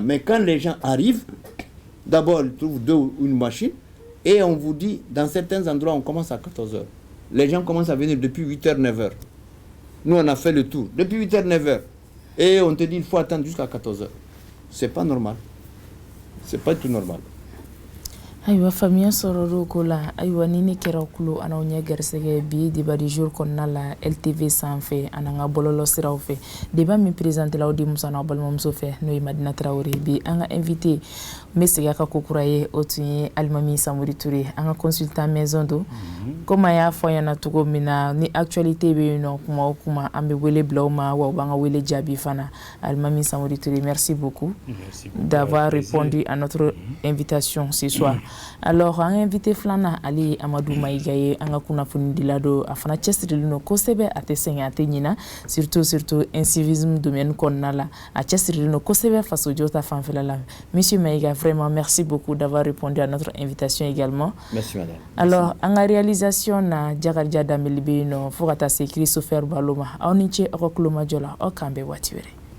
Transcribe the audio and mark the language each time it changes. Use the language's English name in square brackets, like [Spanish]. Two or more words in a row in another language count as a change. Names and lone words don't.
[French] Mais quand les gens arrivent, d'abord, ils trouvent une machine. Et on vous dit, dans certains endroits, on commence à 14h. Les gens commencent à venir depuis 8h, 9h. Nous, on a fait le tour. Depuis 8h, 9h. Et on te dit, il faut attendre jusqu'à 14h. C'est pas normal. C'est pas tout normal. [Bambara] Ayiwa famiya sɔrɔlo ko la ayiwa ni ne kɛra kulo an'aw ɲɛ gɛrɛsɛgɛ bi [French] débat du jour [Bambara] kɔnɔna la LTV sanfɛ an ka bɔlɔlɔ siraw fɛ débat min présenté la aw denmuso n'aw balimamuso fɛ n'o ye Madina Traoré bi an ka invité n bɛ segin a ka kokura ye o tun ye Alimami Samori Touré an ka [French] consultant maison [Bambara] do comme a y'a fɔ ɲɛna cogo min na ni actualité bɛ yen nɔ kuma o kuma an bɛ wele bila u ma wa u b'an ka wele jaabi fana Alimami Samori Touré [French] merci beaucoup d'avoir répondu à notre invitation ce soir. [Bambara] Alors an invité flana Ali Amadou Maïga ye an ka kunnafoni dila do a fana cɛsirilen no kosɛbɛ a tɛ sɛgɛn a tɛ ɲina [French] surtout incivisme domaine [Bambara] kɔnɔna la a cɛsirilen no kosɛbɛ faso jɔ ta fanfɛla la [French] monsieur Maïga vraiment merci beaucoup d'avoir répondu à notre invitation également. Merci madame. [Bambara] Alors an ka réalisation na Jakarija Dameli bɛ yen nɔ fo ka taa se Christopher Baloma aw ni ce aw ka kulomajɔ la aw k'an bɛn waati wɛrɛ.